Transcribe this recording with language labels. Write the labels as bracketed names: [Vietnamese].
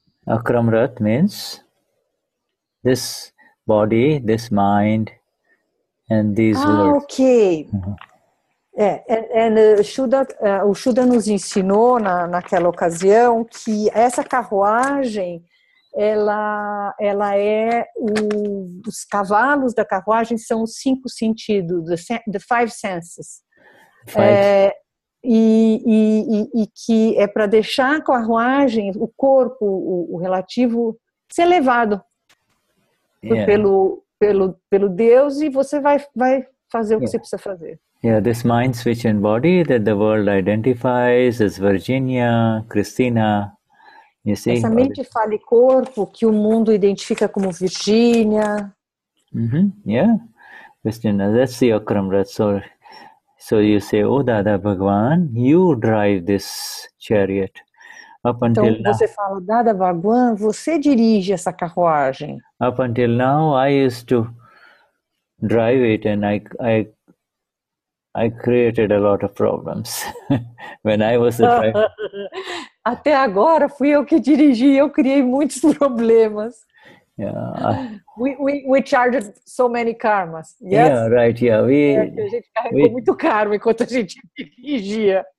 [English] Akram Rat means this body, this mind, and these words. Ok. [Portuguese] O Shuddha nos ensinou naquela ocasião que essa carruagem, ela é os cavalos da carruagem são os 5 sentidos, [English] the five senses. [Portuguese] E que é para deixar a carruagem, o corpo, o relativo, ser levado pelo Deus, e você vai fazer o que você precisa fazer. [English] This mind, switch, and body that the world identifies as Virginia, Christina, you see? [Portuguese] Essa mente, fala e corpo que o mundo identifica como Virgínia. [English] Christina, that's the Akram Rat. So you say, oh Dada Bhagwan, you drive this chariot. [Portuguese] Então você fala, Dada Bhagwan, você dirige essa carruagem. [English] Up until now, I used to drive it, and I created a lot of problems when I was the driver. [Portuguese] Até agora fui eu que dirigi, eu criei muitos problemas. [English] We charged so many karmas. Yes? Yeah, right. Yeah, [Portuguese] a gente carregou muito karma enquanto a gente dirigia.